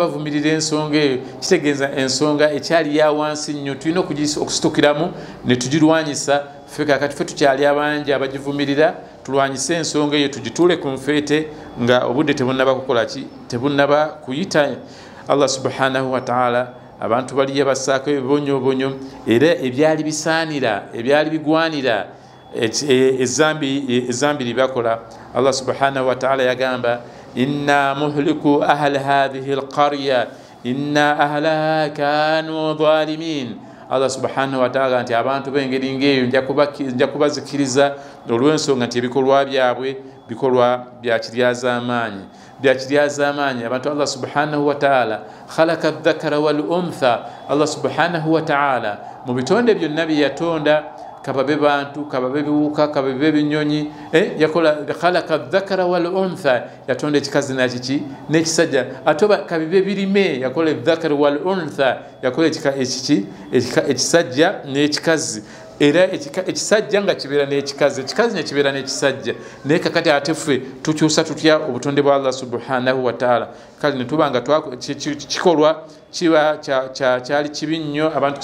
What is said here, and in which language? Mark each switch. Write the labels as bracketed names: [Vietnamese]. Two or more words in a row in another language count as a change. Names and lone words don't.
[Ganda] bavumirira ensonga eyo kitegeeza ensonga ekyali ya wansi nnyo tulina okusitukiramu ne tugirwanyisa ffe kakati ffe tukyali abangi abagivumirira tulwanyise ensonga eyo tugituule ku nfeete nga obudde tebunnaba kukola ki tebunnaba kuyita Allah [Arabic] سبحانه وتعالى [Ganda] abantu bali yabassaako ebibonyobonyo era ebyali bisaanira ebyali bigwanira ezambi libakola Allah [Arabic] سبحانه وتعالى [Ganda] yagamba [Arabic] إنا مهلكو أهل هذه القرية إن أهلها كانوا ظالمين [Ganda] Allah [Arabic] سبحانه وتعالى [Ganda] nti abantu b'engeri ng'eyo nja kubazikiriza olw'ensonga nti ebikolwa byabwe bikolwa bya kiryazaamaanyi abantu Allah [Arabic] سبحانه وتعالى خلق الذكر والأنثى [Ganda] Allah [Arabic] سبحانه و [Ganda] ta'ala mu bitonde byonna bye yatonda kababe bantu kababe biwuka kababe binyonyi yakola [Arabic] خلق الذكر والأنثى [Ganda] yatonda ekikazi nakiki n'ekisajja atoba kabibe birime yakola [Arabic] الذكر والأنثى [Ganda] yakola ekisajja n'ekikazi era ekisajja nga kibeera n'ekikazi nekibeera n'ekisajja naye kakati ate ffe tukyusa tutya obutonde bwa Allah [Arabic] سبحانه وتعالى [Ganda] kale ne tuba nga kikolwa kyali kibi nnyo abantu